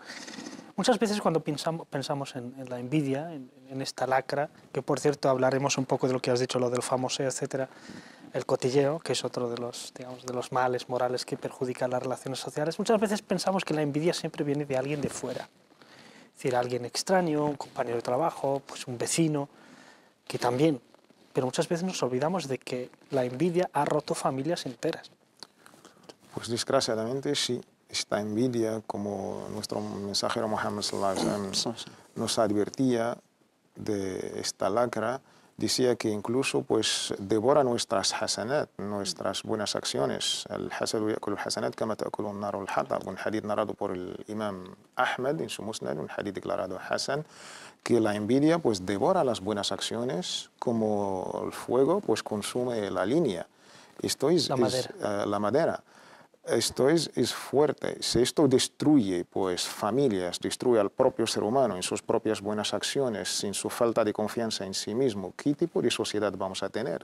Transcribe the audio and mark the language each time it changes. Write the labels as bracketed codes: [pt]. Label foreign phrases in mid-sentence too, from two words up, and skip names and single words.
[es] Muchas veces cuando pensamos en la envidia, en esta lacra, que por cierto hablaremos un poco de lo que has dicho, lo del famoseo, etcétera, el cotilleo, que es otro de los, digamos, de los males morales que perjudican las relaciones sociales, muchas veces pensamos que la envidia siempre viene de alguien de fuera. Es decir, alguien extraño, un compañero de trabajo, pues un vecino, que también. Pero muchas veces nos olvidamos de que la envidia ha roto familias enteras. Pues desgraciadamente sí, esta envidia, como nuestro mensajero Muhammad [ar] صلى الله عليه وسلم [es] nos advertía de esta lacra, decía que incluso pues devora nuestras hasanat, nuestras buenas acciones. [ar] الحسد يأكل الحسنات كما تأكل النار الحطب. [es] Un hadith narrado por el imam Ahmad en su musnad, un hadith declarado hasan, que la envidia pues devora las buenas acciones como el fuego pues consume la leña. Esto es la madera. Esto es fuerte. Si esto destruye pues, familias, destruye al propio ser humano en sus propias buenas acciones, sin su falta de confianza en sí mismo, ¿qué tipo de sociedad vamos a tener?